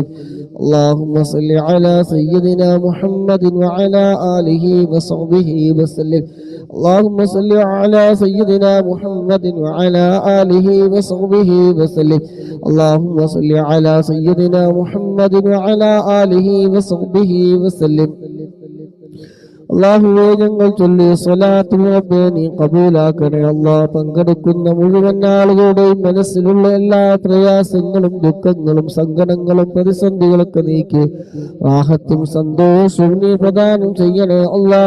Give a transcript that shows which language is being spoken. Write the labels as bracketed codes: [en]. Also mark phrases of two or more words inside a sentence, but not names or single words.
[ar] اللهم صل على سيدنا محمد وعلى آله وصحبه وسلم. اللهم صل على سيدنا محمد وعلى آله وصحبه وسلم. اللهم صل على سيدنا محمد وعلى آله وصحبه وسلم. [ml] അല്ലാഹുവേ ഞങ്ങൾ ചൊല്ലിയ സ്വലാത്ത് റബ്ബേ നീ കബൂലാക്കണേ അല്ലാഹ്. പങ്കെടുക്കുന്ന മുഴുവൻ ആളുകളുടെയും മനസ്സിലുള്ള എല്ലാ പ്രയാസങ്ങളും ദുഃഖങ്ങളും സങ്കടങ്ങളും പ്രതിസന്ധികളൊക്കെ നീക്കി റാഹത്തും സന്തോഷവും നീ പ്രദാനം ചെയ്യണേ അല്ലാഹ്.